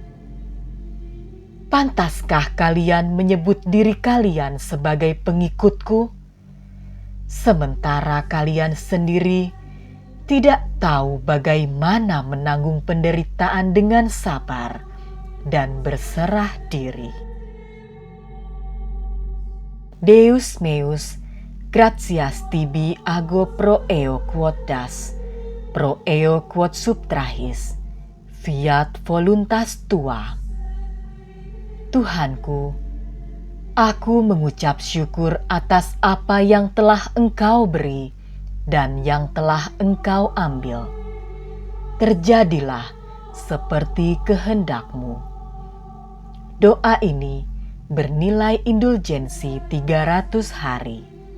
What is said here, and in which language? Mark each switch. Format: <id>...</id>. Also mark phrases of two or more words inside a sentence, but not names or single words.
<id>Pantaskah kalian menyebut diri kalian sebagai pengikutku, sementara kalian sendiri tidak tahu bagaimana menanggung penderitaan dengan sabar dan berserah diri?</id> <la>Deus meus gratias tibi ago pro eo quod das, pro eo quod subtrahis, fiat voluntas tua.</la> <id>Tuhanku, aku mengucap syukur atas apa yang telah Engkau beri dan yang telah Engkau ambil. Terjadilah seperti kehendak-Mu. Doa ini bernilai indulgensi 300 hari.</id>